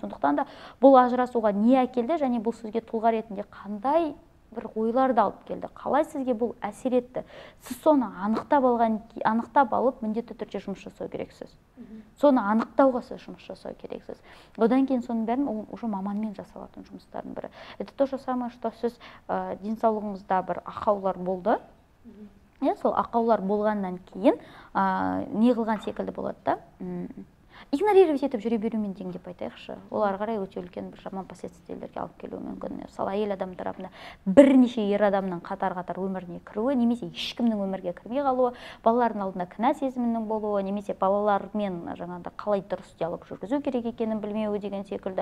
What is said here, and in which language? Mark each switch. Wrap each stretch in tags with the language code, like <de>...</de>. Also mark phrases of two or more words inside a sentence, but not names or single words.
<kk>Сондықтан да бұл ажырасуға не әкелді және бұл сізге тұлға ретінде қандай бір ойларды алып келді, қалай сізге бұл әсер етті. Сіз соны анықтап алып міндетті түрде жұмыс жасау керексіз. Соны анықтауға сіз жұмыс жасау керексіз. Одан кейін соның бәрін уже маманмен жасалатын жұмыстардың бірі.</kk> <ru>Это то же самое, что</ru> <kk>сіз денсаулығыңызда бір ақаулар болды. Сол ақаулар болғаннан кейін не қылған секілді болады да. Игнорировать етіп жүре берумен тең деп айтайықшы. Олар қарай өте үлкен бір жаман последствияларға алып келуі мүмкін. Мысалы, әйел адам тарапында бірнеше ер адамның қатар-қатар өміріне кіруі, немесе ешкімнің өмірге кірмей қалуы, балалардың алдында кінә сезімінің болуы, немесе балалармен жаңағыда қалай дұрыс диалог жүргізу керек екенін білмеуі деген секілді.</kk>